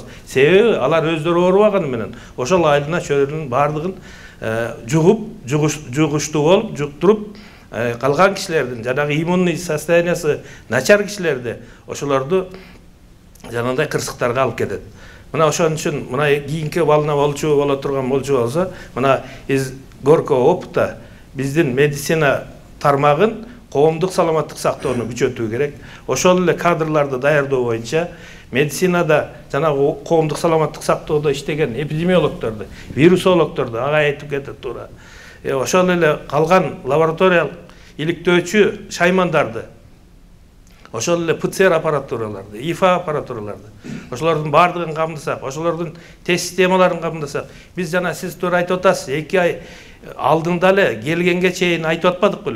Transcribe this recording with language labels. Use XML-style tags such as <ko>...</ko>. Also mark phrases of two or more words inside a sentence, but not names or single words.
<ky>Себеби алар өздөрү оорубаганы менен ошол айылына чөйрөнүн баардыгын жугуштуу болуп, жуктуруп, калган кишилердин жанагы иммунный состояниясы начар кишилерди ошолорду жанагындай кырсыктарга алып кетет. Мына ошон үчүн мына кийинки балына боло турган болсо, мына</ky> <ru>из горького опыта</ru> <ky>биздин медицина тармагын коомдук саламаттык сактоону күчөтүү керек. Ошол эле кадрларды даярдоо боюнча медицинада жанагы коомдук саламаттык сактоодо иштеген эпидемиологдорду, вирусологдорду ага айтып кетет туура. Ошол эле калган лабораториялык иликтөөчү шаймандарды, ошол эле ПЦР аппаратураларды, ИФА аппаратураларды, ошолордун баардыгын камдасак, ошолордун тест системаларын камдасак, биз жана сиз туура айтып атасыз, 2 ай алдында эле келгенге чейин айтып атпадык беле?</ky>